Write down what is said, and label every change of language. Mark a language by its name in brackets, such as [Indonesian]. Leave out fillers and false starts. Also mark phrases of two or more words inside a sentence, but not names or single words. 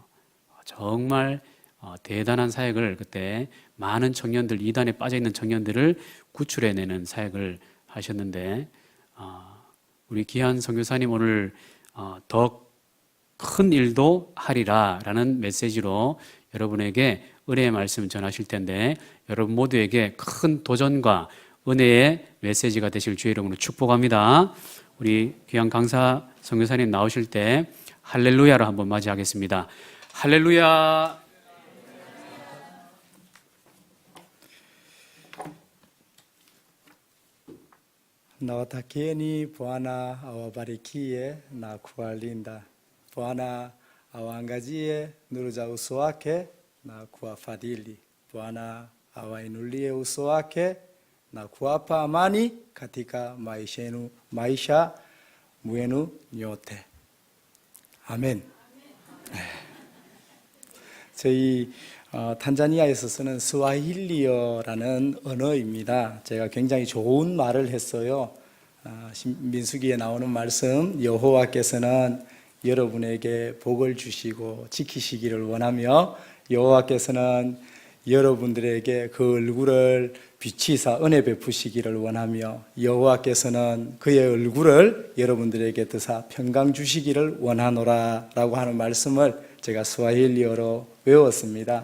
[Korean] 정말 대단한 사역을 그때 많은 청년들, 2단에 빠져있는 청년들을 구출해내는 사역을 하셨는데 우리 귀한 선교사님 오늘 더 큰 일도 하리라 라는 메시지로 여러분에게 은혜의 말씀을 전하실 텐데 여러분 모두에게 큰 도전과 은혜의 메시지가 되실 주의 이름으로 축복합니다. 우리 귀한 강사 선교사님 나오실 때 할렐루야로 한번 맞이하겠습니다. 할렐루야. [Swahili] Nawatakieni Bwana awabarikie na kuwalinda. Bwana awaangazie nuru za uso wake na kuwafadhili. Bwana awainulie uso wake na kuwapa amani katika maisha mwenu nyote. [Korean] 아멘. 저희 탄자니아에서 쓰는 스와힐리어라는 언어입니다. 제가 굉장히 좋은 말을 했어요. 민수기에 나오는 말씀, 여호와께서는 여러분에게 복을 주시고 지키시기를 원하며 여호와께서는 여러분들에게 그 얼굴을 비치사 은혜 베푸시기를 원하며 여호와께서는 그의 얼굴을 여러분들에게 드사 평강 주시기를 원하노라 라고 하는 말씀을 제가 스와힐리어로 외웠습니다.